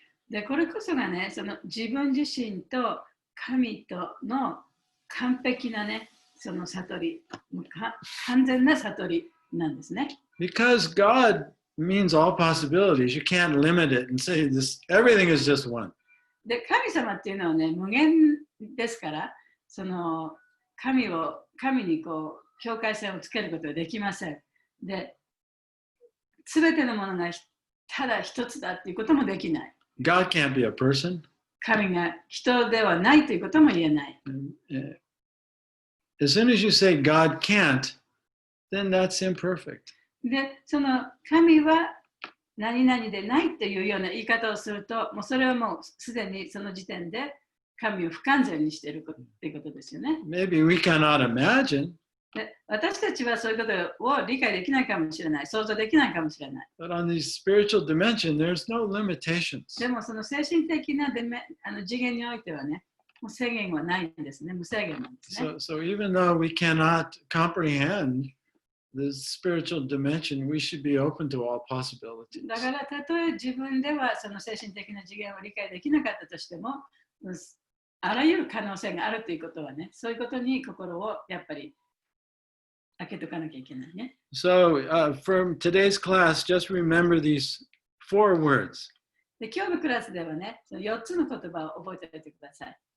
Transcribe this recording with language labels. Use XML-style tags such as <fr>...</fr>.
<ja>でこれこそがね、その自分自身と神との完璧なね、その悟り、完全な悟りなんですね。</ja> <en>Because God means all possibilities. You can't limit it and say this. Everything is just one.</en> <ja>で神様っていうのはね、無限ですから、その神にこう境界線をつけることはできません。で、すべてのものがただ一つだっていうこともできない。</ja> <en>God can't be a person.</en> <ja>神が人ではないということも言えない。</ja> <en>As soon as you say God can't, then that's imperfect.</en> <ja>で、その神は何々でないというような言い方をすると、もうそれはもうすでにその時点で神を不完全にしているということですよね。</ja> <en>Maybe we cannot imagine.</en> <ja>で私たちはそういうことを理解できないかもしれない、想像できないかもしれない。</ja> <en>But on the spiritual dimension, there's no limitations.</en> <ja>でもその精神的な次元においてはね、もう制限はないんですね、無制限なんですね。</ja> <en>So even though we cannot comprehend the spiritual dimension, we should be open to all possibilities.</en> <ja>だからたとえ自分ではその精神的な次元を理解できなかったとしても、あらゆる可能性があるということはね、そういうことに心をやっぱり開けとかなきゃいけないね。</ja> <en>So from today's class, just remember these 4 words.</en> <ja>で今日のクラスではね、その4つの言葉を覚えておいてください。</ja>